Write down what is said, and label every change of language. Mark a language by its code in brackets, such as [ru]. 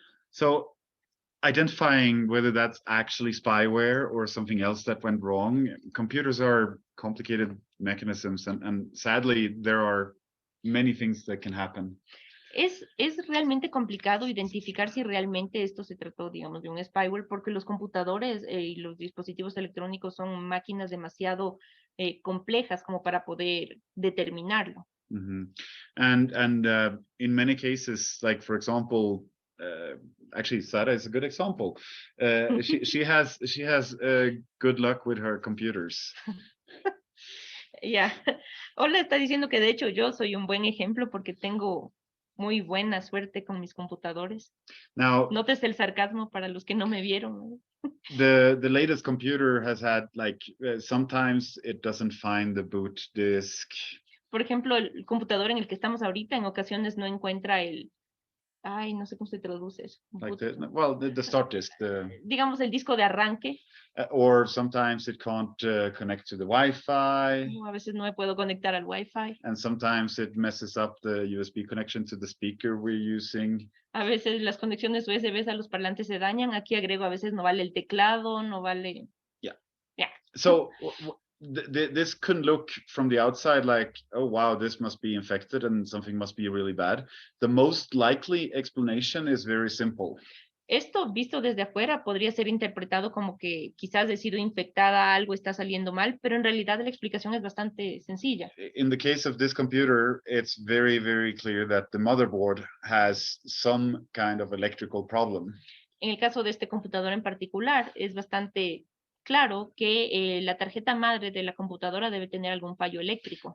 [en] So, identifying whether that's actually spyware or something else that went wrong, computers are complicated mechanisms, and sadly, there are many things that can happen. [es] Es realmente complicado identificar si realmente esto se trató, digamos, de un spyware, porque los computadores y los dispositivos electrónicos son máquinas demasiado complejas como para poder determinarlo. Mm-hmm. [en] And in many cases, like for example, actually Sara is a good example. She has good luck with her computers. [es] Ya, Hola está diciendo que de hecho yo soy un buen ejemplo porque tengo muy buena suerte con mis computadores. [en] Now, [es] notes el sarcasmo para los que no me vieron. [en] The latest computer has had like sometimes it doesn't find the boot disk. [es] Por ejemplo, el computador en el que estamos ahorita en ocasiones no encuentra no sé cómo se traduce eso. [en] Like the start disk, [es] Digamos el disco de arranque. [en] or sometimes it can't connect to the Wi-Fi. [es] A veces no me puedo conectar al Wi-Fi. [en] And sometimes it messes up the USB connection to the speaker we're using. [es] A veces las conexiones USB a los parlantes se dañan. Aquí agrego, a veces no vale el teclado, no vale. [en] Yeah. Yeah. So this can look from the outside like, oh, wow, this must be infected and something must be really bad. The most likely explanation is very simple. [es] Esto visto desde afuera podría ser interpretado como que quizás he sido infectada, algo está saliendo mal, pero en realidad la explicación es bastante sencilla. [en] In the case of this computer, it's very, very clear that the motherboard has some kind of electrical problem. [es] En el caso de este computador en particular, es bastante claro que la tarjeta madre de la computadora debe tener algún fallo eléctrico.